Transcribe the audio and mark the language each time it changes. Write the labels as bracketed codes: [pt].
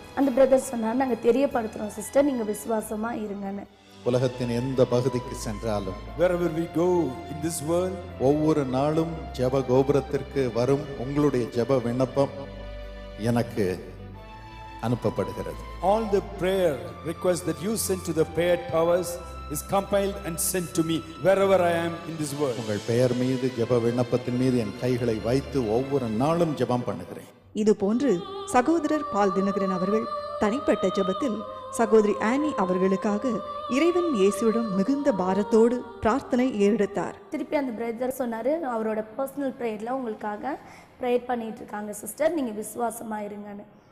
[ta] அந்த பிரதர் சொன்னார், நாங்கள் தெரியப்படுத்துகிறோம் சிஸ்டர், நீங்கள் விசுவாசமாக இருங்கன்னு. உலகத்தின் எந்த பகுதிக்கு சென்றாலும் [en] Wherever we go in this world, [ta] ஒவ்வொரு நாளும் ஜெப கோபுரத்திற்கு வரும் உங்களுடைய ஜெப விண்ணப்பம் எனக்கு அனுப்பப்படுகிறது. [en] all the prayer requests that you send to the prayer towers is compiled and sent to me wherever I am in this world. [ta] உங்கள் பெயர் மீது ஜெப விண்ணப்பத்தின் மீது என் கைகளை வைத்து ஒவ்வொரு நாளும் ஜெபம் பண்ணுகிறேன். இதுபோன்று சகோதரர் பால் தினகரன் அவர்கள் தனிப்பட்ட ஜெபத்தில் சகோதரி ஆனி அவர்களுக்காக இறைவன் இயேசுவிடம் மிகுந்த பாரத்தோடு பிரார்த்தனை ஏறெடுத்தார். திருப்பி அந்த பிரதர் சொன்னார், அவரோட பர்சனல் ப்ரேயரில் உங்களுக்காக ப்ரேயர் பண்ணிட்டு இருக்காங்க சிஸ்டர், நீங்கள் விசுவாசமாக இருங்கன்னு.